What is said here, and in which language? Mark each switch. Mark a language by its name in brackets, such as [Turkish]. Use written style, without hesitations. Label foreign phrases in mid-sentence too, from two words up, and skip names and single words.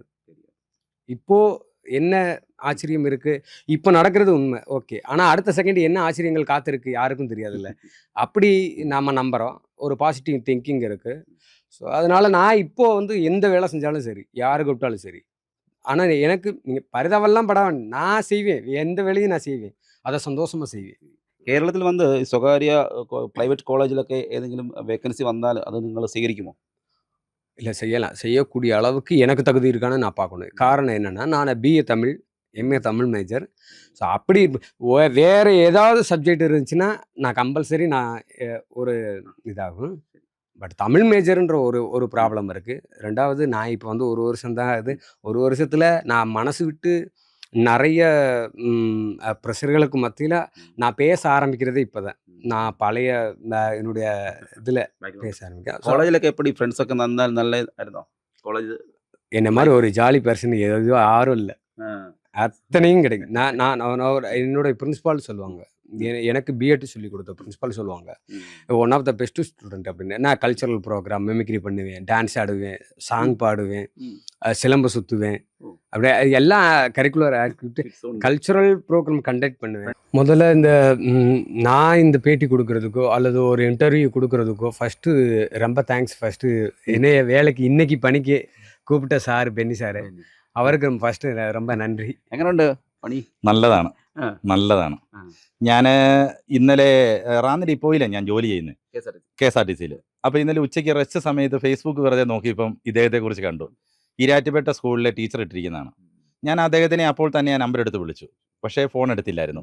[Tamil] இப்போது என்ன ஆச்சரியம் இருக்குது, இப்போ நடக்கிறது உண்மை ஓகே, ஆனால் அடுத்த செகண்ட் என்ன ஆச்சரியங்கள் காத்திருக்கு யாருக்கும் தெரியாதுல்ல. அப்படி நாம் நம்புகிறோம், ஒரு [English] positive thinking [Tamil] இருக்குது. ஸோ அதனால் நான் இப்போது வந்து எந்த வேலை செஞ்சாலும் சரி, யாரு கூப்பிட்டாலும் சரி, ஆனால் எனக்கு நீங்கள் பரிதாபம்லாம் பட வேண்டாம், நான் செய்வேன், எந்த வேலையும் நான் செய்வேன், அதை சந்தோஷமாக செய்வேன். [Malayalam] കേരളത്തിൽ വന്ന് സ്വകാര്യ പ്രൈവറ്റ് കോളേജിലൊക്കെ ഏതെങ്കിലും വേക്കൻസി വന്നാൽ അത് നിങ്ങൾ സ്വീകരിക്കുമോ? [Tamil] இல்லை செய்யலாம், செய்யக்கூடிய அளவுக்கு எனக்கு தகுதி இருக்கான்னு நான் பார்க்கணும். காரணம் என்னென்னா, நான் பிஏ தமிழ், எம்ஏ தமிழ் மேஜர். ஸோ அப்படி வேறு ஏதாவது சப்ஜெக்ட் இருந்துச்சுன்னா நான் கம்பல்சரி நான் ஒரு இதாகும். பட் தமிழ் மேஜர்ன்ற ஒரு ப்ராப்ளம் இருக்குது. ரெண்டாவது நான் இப்போ வந்து 1 வருஷம் தான் ஆகுது. 1 வருஷத்தில் நான் மனசு விட்டு நிறைய ப்ரெஷர்களுக்கு மத்தியில் நான் பேச ஆரம்பிக்கிறதே இப்போ தான். நான் பழைய என்னுடைய இதில் பேச ஆரம்பிக்கிறேன். [Malayalam] കോളേജിലൊക്കെ എപ്പടി ഫ്രണ്ട്സൊക്കെ നന്നായിരുന്നോ കോളേജ്? [Tamil] என்ன மாதிரி ஒரு ஜாலி பர்சன் எதுவும் யாரும் இல்லை, அத்தனையும் கிடைக்கும். நான் என்னோட பிரின்சிபால் சொல்லுவாங்க, எனக்கு பிஎட் சொல்லி கொடுத்த பிரின்சிபால் சொல்லுவாங்க, [English] one of the best student [Tamil] அப்படின்னு. நான் [English] cultural program [Tamil] மிமிக்ரி பண்ணுவேன், டான்ஸ் ஆடுவேன், சாங் பாடுவேன், சிலம்பு சுற்றுவேன், அப்படியே எல்லா [English] curricular activity cultural program [Tamil] கண்டக்ட் பண்ணுவேன். முதல்ல நான் இந்த பேட்டி கொடுக்கறதுக்கோ அல்லது ஒரு இன்டர்வியூ கொடுக்கறதுக்கோ ஃபஸ்ட்டு ரொம்ப தேங்க்ஸ். ஃபஸ்ட்டு என்னைய வேலைக்கு இன்னைக்கு பணிக்கு கூப்பிட்ட சார் பென்னி சார், [Malayalam] അവർക്ക് ഫസ്റ്റ് ரொம்ப നന്ദി. എങ്ങനെയുണ്ട് പണി? നല്ലതാണ്, ആ. നല്ലതാണ്. ആ. ഞാൻ ഇന്നലെ റാന്നി ഡിപ്പോയിലാണ് ഞാൻ ജോലി ചെയ്യുന്നത്, KSRTC-യിൽ. അപ്പോൾ ഇന്നലെ ഉച്ചയ്ക്ക് റെസ്റ്റ് സമയത്ത് ഫേസ്ബുക്ക് വെറുതെ നോക്കിയപ്പം ഇദ്ദേഹത്തെക്കുറിച്ച് കണ്ടു. ഈരാറ്റുപേട്ട സ്കൂളിലെ ടീച്ചർ ഇട്ടിരിക്കുന്നതാണ്. ഞാൻ അദ്ദേഹത്തിനെ അപ്പോൾ തന്നെ ആ നമ്പർ എടുത്ത് വിളിച്ചു, പക്ഷേ ഫോൺ എടുത്തില്ലായിരുന്നു.